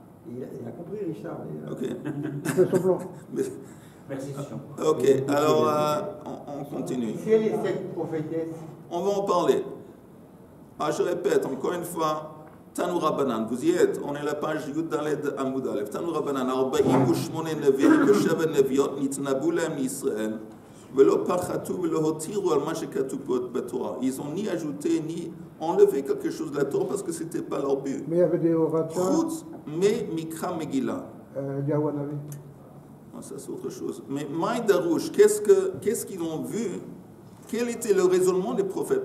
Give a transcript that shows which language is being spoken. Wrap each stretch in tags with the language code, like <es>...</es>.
<fr>Il a compris, Richard. Ok. C'est semblant. Merci. Ok, alors on continue. Qui est les 7 prophétesses? On va en parler. Je répète encore une fois. Tanu Rabbanan, vous y êtes, on est à la page Yud-Daled Amud Aleph.</fr> <he>Tanu Rabbanan, 48 נביאים ו7 נביאות נתנבאו להם לישראל ולא פחתו ולא הותירו על מה שכתוב בתורה.</he> <fr>Ils ont ni ajouté ni enlevé quelque chose de la Torah parce que ce n'était pas leur but. Mais il y avait des Horacha.</fr> <he>Chutz me Mikra Megillah. Yahwanavi.</he> <fr>Ça c'est autre chose. Mais</fr> <he>Maï Darouche,</he> <fr>qu'est-ce qu'ils ont vu? Quel était le raisonnement des prophètes?</fr>